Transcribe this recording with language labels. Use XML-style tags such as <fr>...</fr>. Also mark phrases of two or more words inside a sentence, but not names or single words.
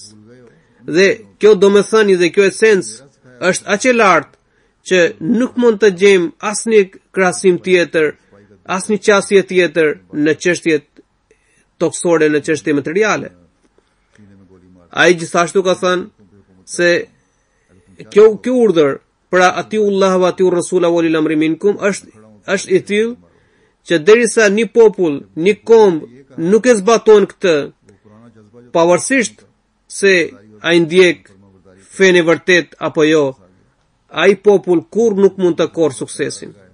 <sq>Dhe kjo domethënie dhe kjo esencë është aq e lartë që nuk mund të gjejmë asnjë krahasim tjetër, asnjë qasje tjetër në çështjet toksore, në çështje materiale. Ai gjithashtu ka thënë se kjo urdhër pra</sq> <ar>أطيعوا الله وأطيعوا الرسول وأولي الأمر منكم</ar> <sq>është I tillë që derisa një popull, një kombë nuk e zbaton këtë, pavarësisht se ai ndjek fenë e vërtet apo jo, ai popull kur nuk mund të korrë suksesin.</sq>